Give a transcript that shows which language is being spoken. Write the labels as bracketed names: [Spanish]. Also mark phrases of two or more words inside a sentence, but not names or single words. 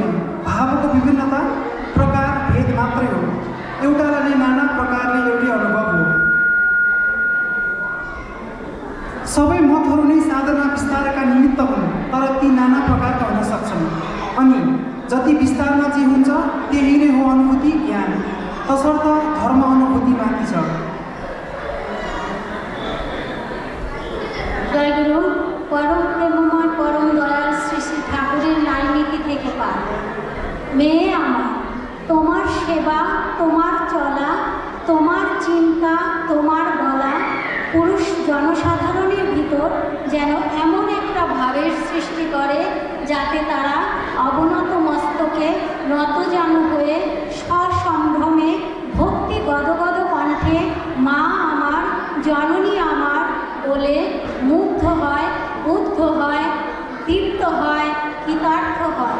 [Nepali] भावको विभिन्नता प्रकार भेद मात्रै हो, एउटालाई नाना प्रकारले एउटै अनुभव हो। सबै मतहरू नै साधना विस्तारका निमित्त हुन्, तर ती नाना प्रकारका हुन सक्छन्। अनि जति विस्तारमा जे हुन्छ त्यही नै हो अनुभूति ज्ञान, तसर्थ धर्म अनुभूति माथि छ। जय गुरु। [Bangla] পরম প্রেমময় পরম দয়াল শ্রী শ্রী ঠাকুরের নাইনীতি থেকে পাঠ। মেয়ে আমার, তোমার সেবা, তোমার চলা, তোমার চিন্তা, তোমার বলা, পুরুষ জনসাধারণের ভিতর যেন এমন একটা ভাবের সৃষ্টি করে যাতে তারা অবনত মস্তকে নতজানু হয়ে সসম্ভ্রমে ভক্তি গদগদ কণ্ঠে মা আমার, জননী আমার বলে মুগ্ধ হয়, উদ্ধ হয়, তৃপ্ত হয়, কৃতার্থ হয়।